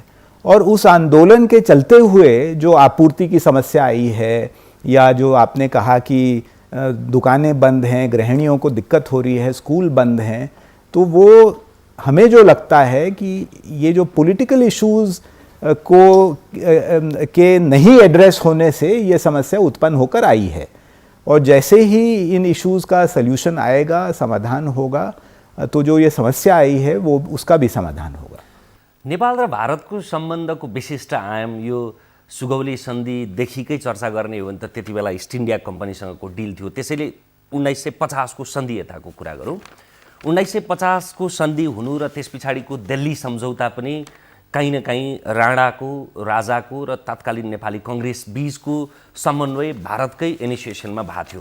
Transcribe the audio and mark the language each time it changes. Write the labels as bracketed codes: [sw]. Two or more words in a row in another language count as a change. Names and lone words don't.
[hi] और उस आंदोलन के चलते हुए जो आपूर्ति की समस्या आई है, या जो आपने कहा कि दुकानें बंद हैं, गृहिणियों को दिक्कत हो रही है, स्कूल बंद हैं, तो वो हमें जो लगता है कि ये जो [en] political issues [hi] को के नहीं एड्रेस होने से ये समस्या उत्पन्न होकर आई है। और जैसे ही इन इश्यूज का सल्यूशन आएगा, समाधान होगा, तो जो ये समस्या आई है वो उसका भी समाधान होगा। [ne] नेपाल र भारतको सम्बन्धको विशिष्ट आयाम यो सुगौली सन्धिदेखिकै चर्चा गर्ने हो भने त त्यति बेला इस्ट इन्डिया कम्पनीसँगको डिल थियो। त्यसैले 1950 को सन्धि यताको कुरा गरौँ। 1950 को सन्धि हुनु र त्यस पछाडिको दिल्ली सम्झौता पनि कहीँ न कहीँ राणाको, राजाको र तत्कालीन नेपाली कङ्ग्रेस बीचको समन्वय भारतकै इनिसिएसनमा भएको थियो।